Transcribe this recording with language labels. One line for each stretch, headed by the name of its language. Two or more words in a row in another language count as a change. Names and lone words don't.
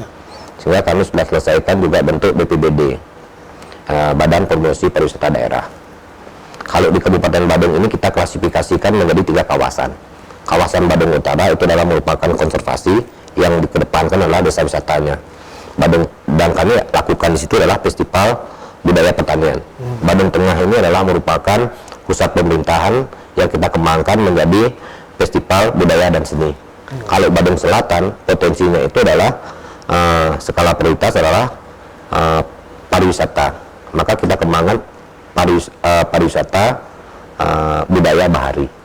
Indonesian: Sehingga kami sudah selesaikan juga bentuk BPBD, Badan Promosi Pariwisata Daerah. Kalau di Kabupaten Badung ini kita klasifikasikan menjadi 3 kawasan. Kawasan Badung Utara itu adalah merupakan konservasi, yang dikedepankan adalah desa wisatanya. Badung, dan kami lakukan di situ adalah festival budaya pertanian. Badung Tengah ini adalah merupakan pusat pemerintahan yang kita kembangkan menjadi festival budaya dan seni. Kalau Badung Selatan potensinya itu adalah skala prioritas adalah pariwisata. Maka kita kembangkan pariwisata budaya bahari.